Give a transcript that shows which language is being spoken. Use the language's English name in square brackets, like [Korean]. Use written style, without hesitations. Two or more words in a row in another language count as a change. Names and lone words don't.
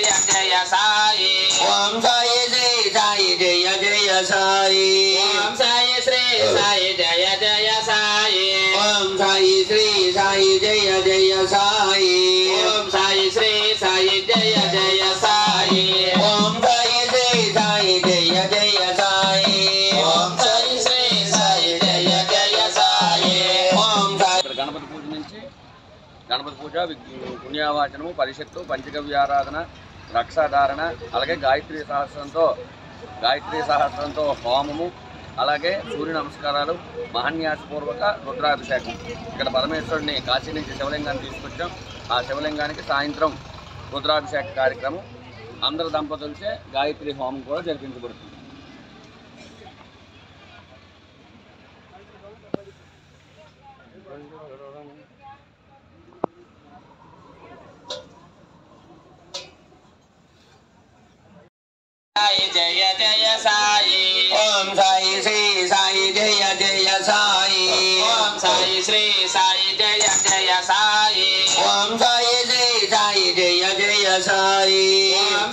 [Hindi] जय साई ओम साई श्री साई जय जय साई ओम साई श्री साई जय जय साई ओम साई श्री साई जय जय साई ओम साई श्री साई जय जय साई ओम साई श्री साई जय जय साई ओम साई श्री साई जय जय साई ओम साई [Telugu] గణపతి పూజ నుంచి గణపతి పూజ పుణ్యావాచనము పరిషత్తు పంచగవ్య ఆరాధన రక్షాధారణ అలాగే గాయత్రీ సహస్రంతో హోమము అలాగే సూర్య నమస్కారాలు మహాన్యాసపూర్వక రుద్రాభిషేకం. ఇక్కడ పరమేశ్వరుడిని కాశీ నుంచి శివలింగాన్ని తీసుకొచ్చాం. ఆ శివలింగానికి సాయంత్రం రుద్రాభిషేక కార్యక్రమం అందరు దంపతులచే గాయత్రి హోమం కూడా జరిపించబడుతుంది. [Hindi] जय जय साई ओम साई श्री साई जय जय साई ओम साई श्री साई जय जय साई ओम साई श्री साई जय जय साई ओम